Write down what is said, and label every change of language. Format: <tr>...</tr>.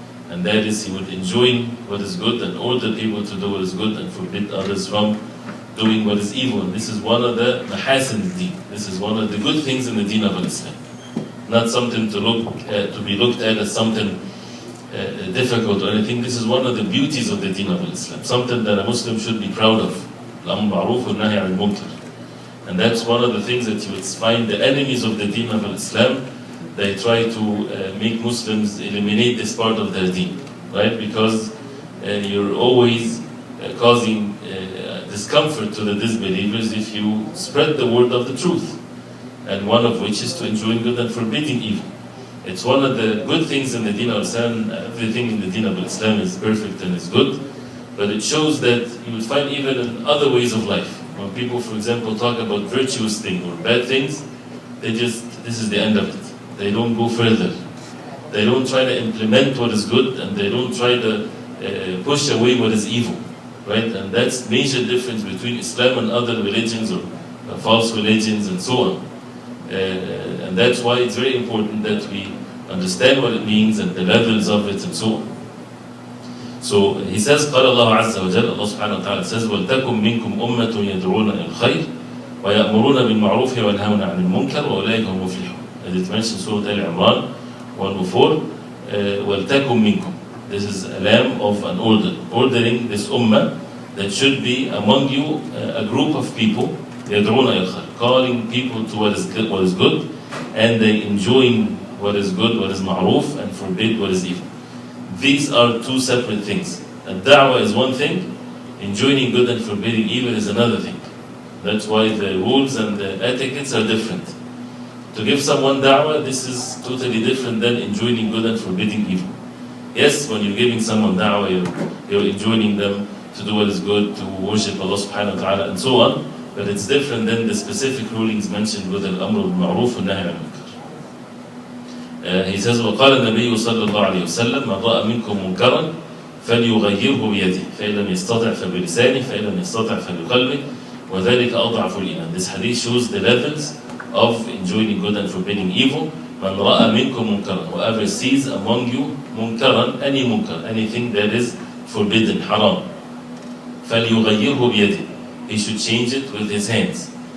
<en>And that is, he would enjoin what is good and order people to do what is good and forbid others from doing what is evil. And this is one of the mahasin deen. This is one of the good things in the deen of Islam. Not something to be looked at as something difficult or anything. This is one of the beauties of the deen of Islam. Something that a Muslim should be proud of.</en> <ar>الأمر بالمعروف والنهي عن المنكر.</ar> <en>And that's one of the things that you would find the enemies of the deen of Islam, they try to make Muslims eliminate this part of their deen, right? Because you're always causing discomfort to the disbelievers if you spread the word of the truth, and one of which is to enjoin good and forbidding evil. It's one of the good things in the deen of Islam. Everything in the deen of Islam is perfect and is good, but it shows that you will find even in other ways of life. When people, for example, talk about virtuous things or bad things, this is the end of it. They don't go further. They don't try to implement what is good, and they don't try to push away what is evil, right? And that's the major difference between Islam and other religions or false religions and so on. And that's why it's very important that we understand what it means and the levels of it and so on. So he says,</en> <ar>قال الله عز وجل,</ar> <en>Allah subhanahu wa ta'ala says,</en> <ar>وَلْتَكُمْ مِنْكُمْ أُمَّةٌ يَدْعُونَ إِلَى الْخَيْرِ وَيَأْمُرُونَ بِالْمَعْرُوفِ وَيَنْهَوْنَ عَنِ الْمُنكَرِ وَأُولَٰئِكَ هُمُ الْمُفْلِحُونَ.</ar> <en>As it mentions Surah Al-Imran 104,</en> <ar>وَلْتَكُمْ مِنْكُمْ.</ar> <en>This is a lamb of an order, ordering this ummah that should be among you a group of people,</en> <ar>يَدْعُونَ إِلَى الْخَيْرِ,</ar> <en>calling people to what is good, and they enjoin what is good, what is ma'ruf, and forbid what is evil. These are two separate things. And da'wah is one thing, enjoining good and forbidding evil is another thing. That's why the rules and the etiquettes are different. To give someone da'wah, this is totally different than enjoining good and forbidding evil. Yes, when you're giving someone da'wah, you're enjoining them to do what is good, to worship Allah subhanahu wa ta'ala, and so on. But it's different than the specific rulings mentioned with</en> <ar>الأمر بالمعروف والنهي عن المنكر.</ar> <en>He says,</en> <ar>وقال النبي صلى الله عليه وسلم من رأى منكم منكرا فليغيره بيده فإن لم يستطع فبلسانه فإن لم يستطع فبقلبه وذلك أضعف الإيمان.</ar> <en>This hadith shows the levels of enjoining good and forbidding evil.</en> <ar>من رأى منكم منكرا,</ar> <en>whoever sees among you</en> <ar>منكرا,</ar> <en>any munkar, anything that is forbidden, haram,</en> <ar>فليغيره بيده,</ar> <en>he should change it with his hands.</en>